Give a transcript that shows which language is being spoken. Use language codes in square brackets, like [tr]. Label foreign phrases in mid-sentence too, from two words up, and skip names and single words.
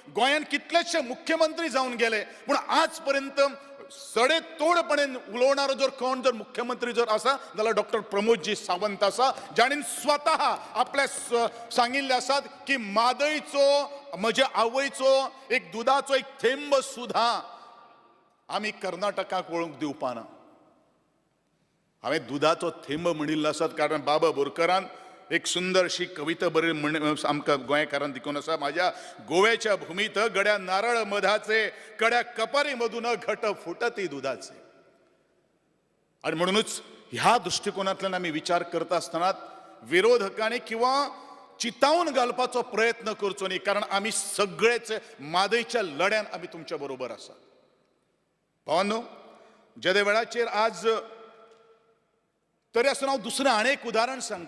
[kok] गोंयान कितलेशे मुख्यमंत्री जावन गेले पूण आज पर्यंत सडेतोडपणेन उलोवणारो जर कोण जर मुख्यमंत्री जर आसा जाल्यार डॉक्टर प्रमोदजी सावंत आसा, जाणीन स्वता आपल्या सांगिल्ले आसात की म्हादयचो म्हज्या आवयचो एक दुदाचो एक थेंब सुद्धा आमी कर्नाटकाक वळूंक दिवपाना. हांवें दुदाचो थेंब म्हणिल्लो आसात कारण बाबा बोरकरान एक सुंदरशी कविता बरी आमकां गोंयकारांक दिकून आसा. [mr] माझ्या गोव्याच्या भूमीत गड्या नारळ मधाचे, कड्या कपारी मधून घट फुटती दुधाचे. [kok] आणि म्हणूनच ह्या दृष्टिकोनांतल्यान आमी विचार करता आसतना विरोधकांनी किंवा चितावन घालपाचो प्रयत्न करचो न्ही, कारण आमी सगळेच मादयच्या लढ्यान आमी तुमच्या बरोबर आसा. भावांनो, ज्या वेळाचेर आज तरी आसून हांव दुसरें आनी एक उदाहरण सांगता.